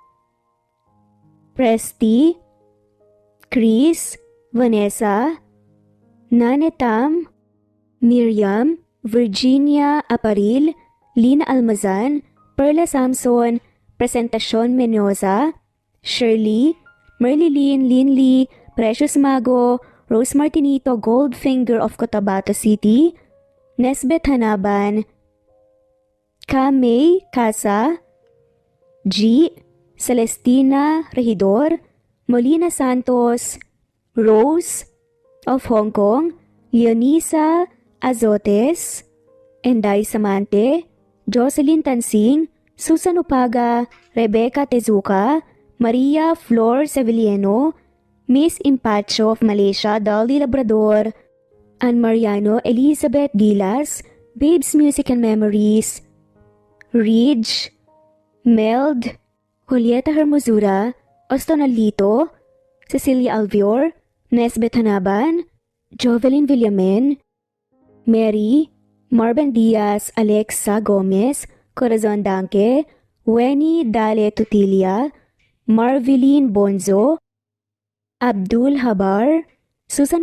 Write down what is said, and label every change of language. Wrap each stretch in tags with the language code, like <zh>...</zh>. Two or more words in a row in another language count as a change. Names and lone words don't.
<en>Presti, Chris, Vanessa, Nanetam, Miriam, Virginia Aparil, Lina Almazan, Perla Samson, Presentacion Mendoza, Shirley, Merlilyn Linley, Precious Mago, Rose Martinito Goldfinger of Cotabato City, Nesbeth Hanaban, Kamay Casa, G. Celestina Regidor, Molina Santos, Rose of Hong Kong, Leonisa Azotes, Enday Samante, Jocelyn Tansing, Susan Upaga, Rebecca Tezuka, Maria Flor Sevillano, Miss Impacho of Malaysia, Dolly Labrador, Ann Mariano, Elizabeth Gilas, Babes Music and Memories, Ridge, Meld, Julieta Hermosura, Austin Alito, Cecilia Alvior, Nesbeth Hanaban, Jovelyn Villamen, Mary, Marben Diaz, Alexa Gomez, Corazon Danke, Weni Dale Tutilia, Marveline Bonzo, Abdul Habar, Susan</en>